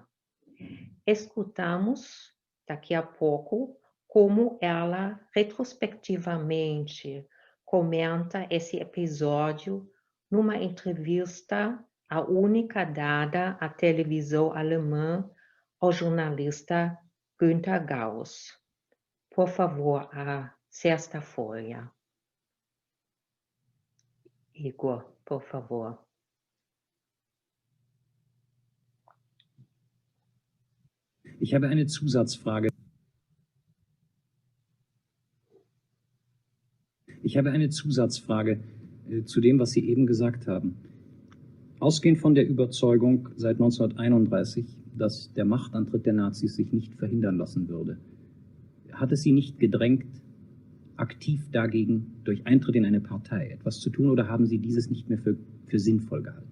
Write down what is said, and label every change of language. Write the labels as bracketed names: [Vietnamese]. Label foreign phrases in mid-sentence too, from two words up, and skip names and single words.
[Portuguese] Escutamos, daqui a pouco, como ela, retrospectivamente, comenta esse episódio numa entrevista, a única dada à televisão alemã, ao jornalista Günter Gauss. Por favor, a sexta folha. Igor, por favor. [German] Ich habe eine Zusatzfrage. Zu dem, was Sie eben gesagt haben. Ausgehend von der Überzeugung seit 1931, dass der Machtantritt der Nazis sich nicht verhindern lassen würde, hat es Sie nicht gedrängt, aktiv dagegen durch Eintritt in eine Partei etwas zu tun, oder haben Sie dieses nicht mehr für sinnvoll gehalten?